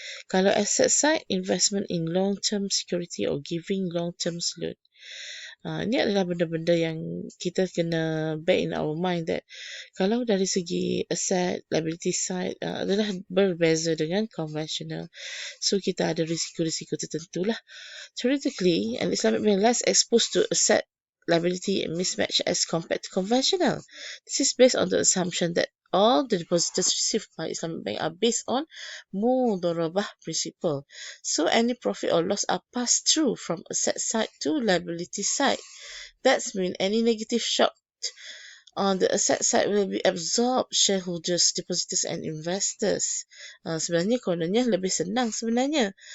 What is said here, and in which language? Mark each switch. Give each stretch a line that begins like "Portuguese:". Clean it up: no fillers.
English: Kalau asset side, investment in long-term security or giving long-term loan.
Malay: Ini adalah benda-benda yang kita kena
English: bear in our mind that
Malay: kalau dari segi asset, liability side adalah berbeza dengan conventional.
English: So,
Malay: kita ada risiko-risiko tertentu lah.
English: Theoretically, an Islamic bank less exposed to asset liability mismatch as compared to conventional. This is based on the assumption that all the depositors received by Islamic Bank are based on mudharabah principle. So any profit or loss are passed through from asset side to liability side. That means any negative shock on the asset side will be absorbed shareholders, depositors and investors.
Malay: Sebenarnya kononnya lebih senang sebenarnya.